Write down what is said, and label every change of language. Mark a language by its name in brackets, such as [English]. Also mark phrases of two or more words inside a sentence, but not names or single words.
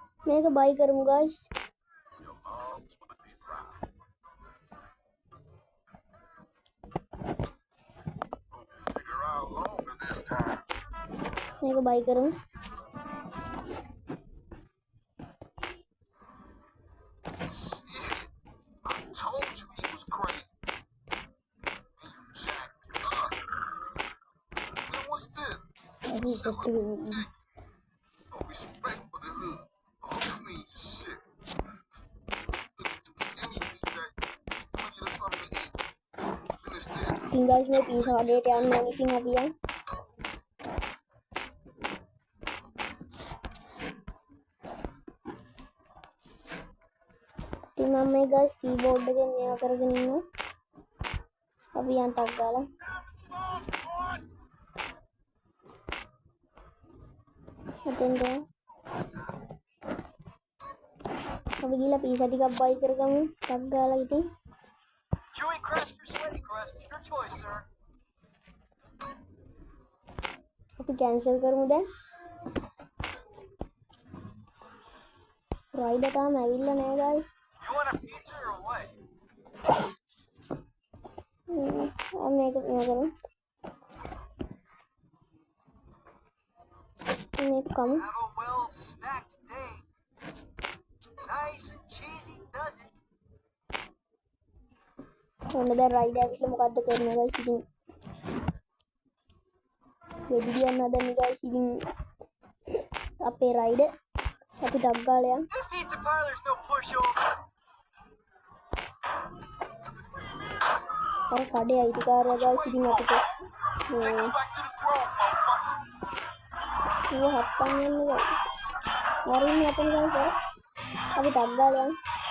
[Sinhala] මේක බයි කරමු guys. මේක බයි කරමු. [English] Told you he was crazy. Jacked up. Then what's this? Shit look ridiculous. No respect for the hood. All clean shit. Looking too skinny, CJ. I'ma get us something to eat. Finish this. [Sinhala] ඉතින් guys මේ පීසා කඩේට යන්න ඕනේ. ඉතින් අපි යමු. ඉතින් මම මේ guys keyboard එකෙන් මේවා කරගෙන ඉන්නවා. අපි යන්න ටක් ගාලා. එතෙන්ද අපි ගිහලා පීසා ටිකක් බයි කරගමු. ටක් ගාලා ඉතින් [English] Chewy crust or sweaty crust? Your choice, sir. [Sinhala] අපි කැන්සල් කරමු දැන්. රයිඩ් තාම ඇවිල්ලා නැහැ guys. [English] You want a pizza or what? [Sinhala] මේක කරමු. මේක කමු. [English] Have a well-snacked day. Nice and cheesy, does it? [Sinhala] ඔන්න දැන් රයිඩ් ඇවිල්ලා මොකද්ද කරන්නේ guys ඉතින්. වෙඩි දියන්න හදන්නේ guys ඉතින් අපේ රයිඩ් අපි ටක් ගාලා යමු. [English] This pizza parlor's no pushover. [Sinhala] අර කඩේ අයිතිකාරයා guys ඉතින් අපිට [English] Go back to the grove, motherfucker. [Sinhala] මේ හත්තන් යන්නේ guys. වරින් යතන guys අපි ටක් ගාලා යමු.